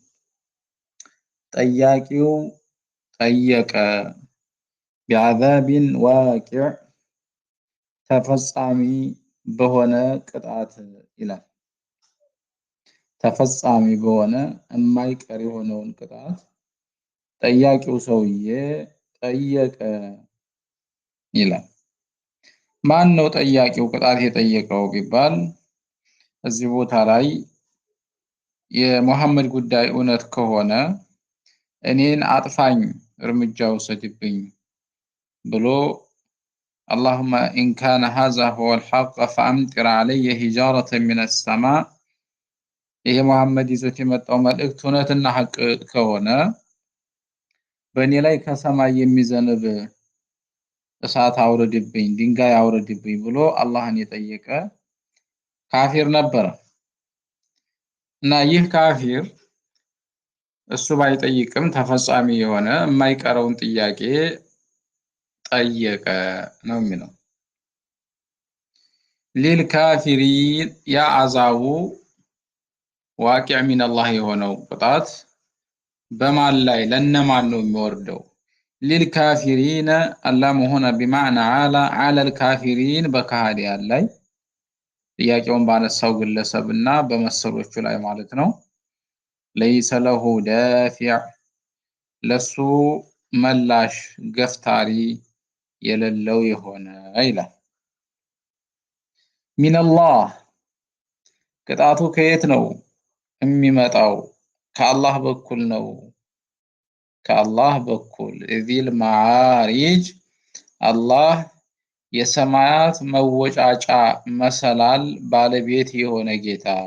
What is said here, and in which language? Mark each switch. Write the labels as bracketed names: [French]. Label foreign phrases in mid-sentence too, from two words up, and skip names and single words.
[Amharic] ጠያቂው ጠየቀ፣ [Arabic] بعذاب واقع [Amharic] ተፈጻሚ በሆነ ቅጣት ይላል። ተፈጻሚ በሆነ የማይቀር የሆነውን ቅጣት ጠያቂው ሰውዬ ጠየቀ ይላል። ማን ነው ጠያቂው ቅጣት የጠየቀው ቢባል እዚህ ቦታ ላይ የሙሐመድ ጉዳይ እውነት ከሆነ እኔን አጥፋኝ፣ እርምጃ ወሰድብኝ ብሎ [Arabic] اللهم إن كان هذا هو الحق فأمطر علي حجارة من السماء [Amharic] ይሄ ሙሐመድ ይዞት የመጣው መልእክት እውነትና ሐቅ ከሆነ በእኔ ላይ ከሰማይ የሚዘንብ እሳት አውርድብኝ፣ ድንጋይ አውርድብኝ ብሎ አላህን የጠየቀ ካፊር ነበር። እና ይህ ካፊር እሱ ባይጠይቅም ተፈጻሚ የሆነ የማይቀረውን ጥያቄ ጠየቀ ነው የሚለው። ሊልካፊሪን ያ [Arabic] العذاب واقع من الله [Amharic] የሆነው ቅጣት በማን ላይ ለነማን ነው የሚወርደው? [Arabic] للكافرين اللام [Amharic] ሆነ [Arabic] بمعنى على الكافرين [Amharic] በካህዲያን ላይ ጥያቄውን ባነሳው ግለሰብና በመሰሎቹ ላይ ማለት ነው። [Arabic] ليس له دافع [Amharic] ለሱ መላሽ ገፍታሪ የሌለው የሆነ ይላል። ሚነላህ ቅጣቱ ከየት ነው የሚመጣው? ከአላህ በኩል ነው። ከአላህ በኩል [Arabic] ذي المعارج [Amharic] አላህ የሰማያት መወጫጫ መሰላል ባለቤት የሆነ ጌታ።